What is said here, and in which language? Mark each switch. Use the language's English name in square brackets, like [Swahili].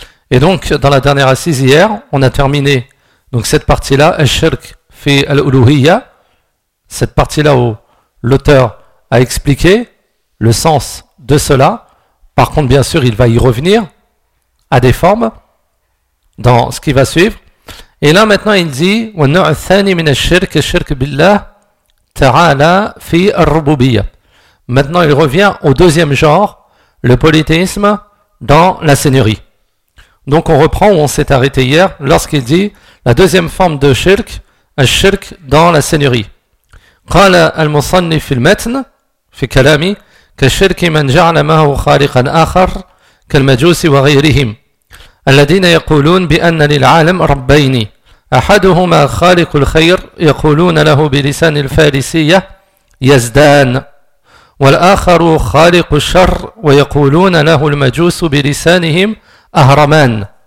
[French] Et donc, dans la dernière assise hier, on a terminé donc cette partie-là, shirk fi al-uluhiyya, cette partie-là où l'auteur a expliqué le sens de cela. Par contre, bien sûr, il va y revenir à des formes dans ce qui va suivre. Et là maintenant il dit [Arabic] وَالنَّوْعَ الثَّانِي مِنَ الشِّرْكِ الشِّرْكِ بِاللَّهِ تَعَالَى فِي الرُّبُوبِيَّ. [French] Maintenant il revient au deuxième genre, le polythéisme dans la seigneurie. Donc on reprend où on s'est arrêté hier lorsqu'il dit la deuxième forme de shirk, un shirk dans la seigneurie. [Arabic] قَالَ الْمُصَنِّي فِي الْمَتْنِ فِي كَلَامِي كَالشِّرْكِ مَنْ جَعْلَ مَهُ خَالِقًا آخَرَ كالمجوس وغيرهم الذين يقولون بأن للعالم ربين أحدهما خالق الخير يقولون له بلسان الفارسية يزدان والآخر خالق الشر ويقولون له المجوس بلسانهم أهرمان.